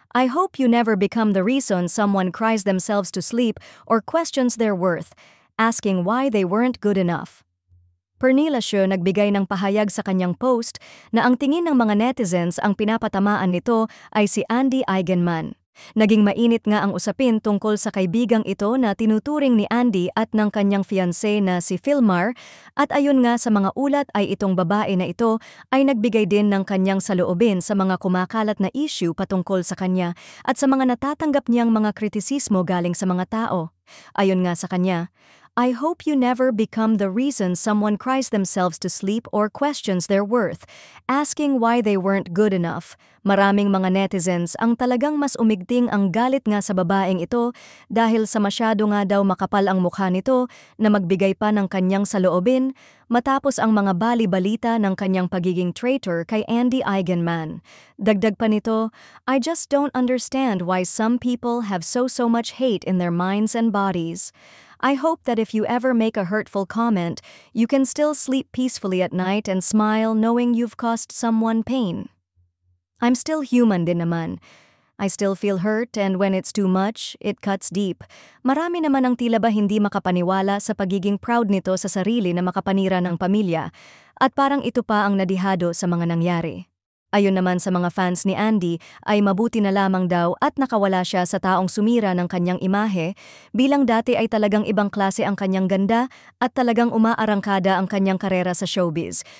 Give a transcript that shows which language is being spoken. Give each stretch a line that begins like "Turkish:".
English: I hope you never become the reason someone cries themselves to sleep or questions their worth, asking why they weren't good enough.
Filipino: Pernilla Xue nagbigay ng pahayag sa kanyang post na ang tingin ng mga netizens ang pinapatamaan nito ay si Andy Eigenman. Naging mainit nga ang usapin tungkol sa kaibigang ito na tinuturing ni Andy at ng kanyang fiancé na si Philmar, at ayon nga sa mga ulat ay itong babae na ito ay nagbigay din ng kanyang saloobin sa mga kumakalat na issue patungkol sa kanya at sa mga natatanggap niyang mga kritisismo galing sa mga tao. Ayon nga sa kanya,
English: I hope you never become the reason someone cries themselves to sleep or questions their worth, asking why they weren't good enough.
Filipino: Maraming mga netizens ang talagang mas umigting ang galit nga sa babaeng ito dahil sa masyado nga daw makapal ang mukha nito na magbigay pa ng kanyang saloobin matapos ang mga bali-balita ng kanyang pagiging traitor kay Andy Eigenman. Dagdag pa nito,
English: I just don't understand why some people have so much hate in their minds and bodies. I hope that if you ever make a hurtful comment, you can still sleep peacefully at night and smile knowing you've caused someone pain. I'm still human
Filipino: din naman.
English: I still feel hurt, and when it's too much, it cuts deep.
Filipino: Marami naman ang tila ba hindi makapaniwala sa pagiging proud nito sa sarili na makapanira ng pamilya, at parang ito pa ang nadihado sa mga nangyari. Ayon naman sa mga fans ni Andy ay mabuti na lamang daw at nakawala siya sa taong sumira ng kanyang imahe, bilang dati ay talagang ibang klase ang kanyang ganda at talagang umaarangkada ang kanyang karera sa showbiz.